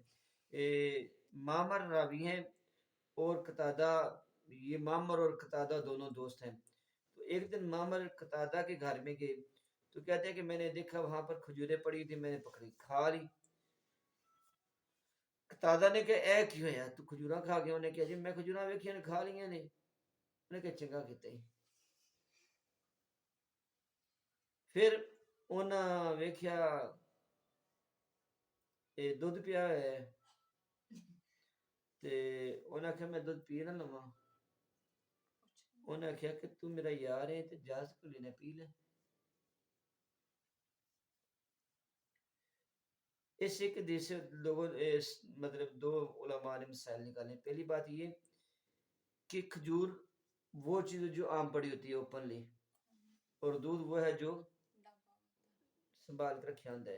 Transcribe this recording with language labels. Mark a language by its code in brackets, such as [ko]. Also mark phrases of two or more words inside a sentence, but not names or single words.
[ur] معمر راوی ہیں اور قتادہ، یہ معمر اور قتادہ دونوں دوست ہیں۔ تو ایک دن معمر قتادہ کے گھر میں گئے تو کہتے ہیں کہ میں نے دیکھا وہاں پر کھجوریں پڑی تھی، میں نے پکڑی کھا لی۔ [pa] قتادہ نے کہا اے کی ہویا تو کھجوراں کھا گیا؟ انہیں کہا جی میں کھجوراں ویکھیاں نے کھا لیاں نے۔ انہیں کہا چنگا کیتا ہی۔ پھر انہاں ویکھیا دودھ پیا ہے تے انہاں کہا میں دودھ پی نہ لواں۔ انہاں کہا کہ تو میرا یار ہے تے اجازت کو لینا پی لے۔ [ur] اس ایک حدیث سے لوگوں مطلب دو علماء نے مسائل نکالے. پہلی بات یہ کہ کھجور وہ چیز ہے جو عام پڑی ہوتی ہے اوپنلی، اور دودھ وہ ہے جو سنبھال کر رکھا ہوتا ہے.